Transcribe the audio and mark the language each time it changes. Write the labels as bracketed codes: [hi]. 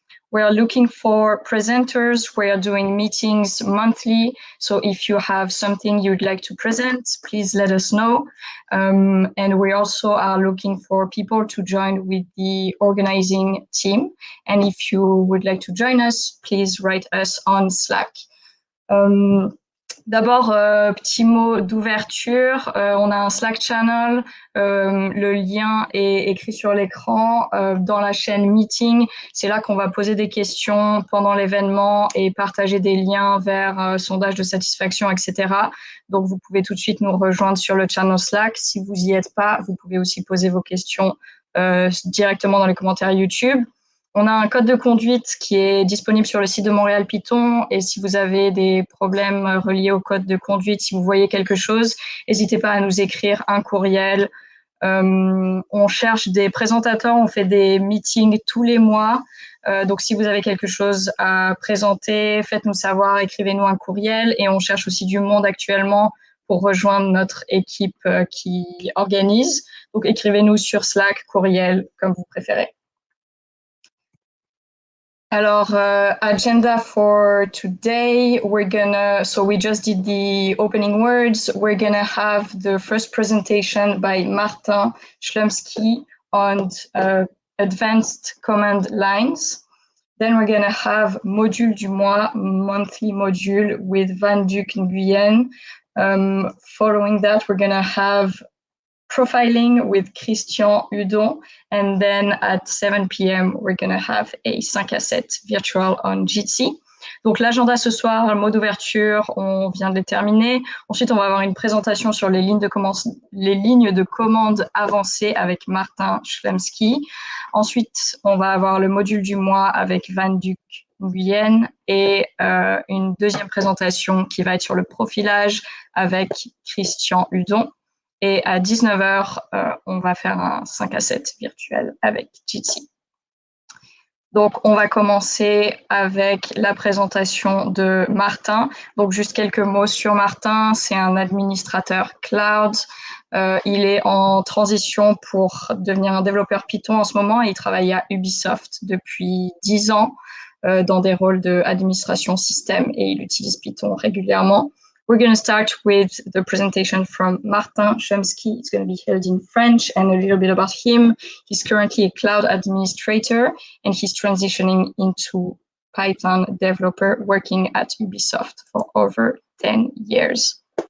[en] We're looking for presenters. We're doing meetings monthly. So if you have something you'd like to present, please let us know. And we also are looking for people to join with the organizing team. And if you would like to join us, please write us on Slack. [fr] D'abord, petit mot d'ouverture, on a un Slack channel, le lien est écrit sur l'écran. Dans la chaîne Meeting, c'est là qu'on va poser des questions pendant l'événement et partager des liens vers sondage de satisfaction, etc. Donc, vous pouvez tout de suite nous rejoindre sur le channel Slack. Si vous n'y êtes pas, vous pouvez aussi poser vos questions directement dans les commentaires YouTube. On a un code de conduite qui est disponible sur le site de Montréal-Python et si vous avez des problèmes reliés au code de conduite, si vous voyez quelque chose, n'hésitez pas à nous écrire un courriel. On cherche des présentateurs, on fait des meetings tous les mois. Donc, si vous avez quelque chose à présenter, faites-nous savoir, écrivez-nous un courriel et on cherche aussi du monde actuellement pour rejoindre notre équipe qui organise. Donc, écrivez-nous sur Slack, courriel, comme vous préférez. [en] Alors, agenda for today, so we just did the opening words. We're gonna have the first presentation by Martin Clumsky on advanced command lines. Then we're gonna have module du mois, monthly module with Nguyen. Following that, we're gonna have profiling with Christian Hudon, and then at 7 p.m. we're going to have a 5 à 7 virtual on Jitsi. [fr] Donc l'agenda ce soir, le mot d'ouverture, on vient de les terminer. Ensuite, on va avoir une présentation sur les lignes de commande avancées avec Martin Schlemski. Ensuite, on va avoir le module du mois avec Nguyen et une deuxième présentation qui va être sur le profilage avec Christian Hudon. Et à 19h, on va faire un 5 à 7 virtuel avec Jitsi. Donc, on va commencer avec la présentation de Martin. Donc, juste quelques mots sur Martin. C'est un administrateur cloud. Il est en transition pour devenir un développeur Python en ce moment et il travaille à Ubisoft depuis 10 ans dans des rôles d'administration système et il utilise Python régulièrement. [en] We're going to start with the presentation from Martin Chomsky. It's going to be held in French and a little bit about him. He's currently a cloud administrator and he's transitioning into Python developer working at Ubisoft for over 10 years.